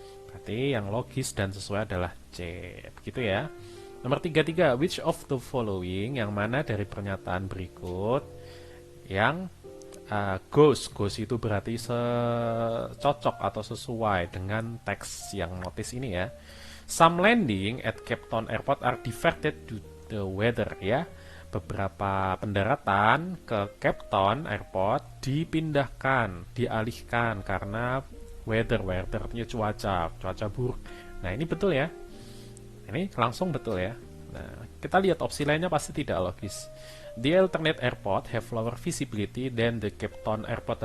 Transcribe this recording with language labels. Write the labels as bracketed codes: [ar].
[id] Berarti yang logis dan sesuai adalah C. Begitu ya. Nomor 33, [en] which of the following, [id] yang mana dari pernyataan berikut yang goes itu berarti cocok atau sesuai dengan teks yang notice ini ya. [en] Some landing at Cape Town Airport are diverted to the weather ya. [id] Beberapa pendaratan ke Cape Town Airport dipindahkan, dialihkan karena weather artinya cuaca buruk. Nah, ini betul ya. Ini langsung betul ya. Nah, kita lihat opsi lainnya pasti tidak logis. [en] The alternate airport have lower visibility than the Cape Town Airport.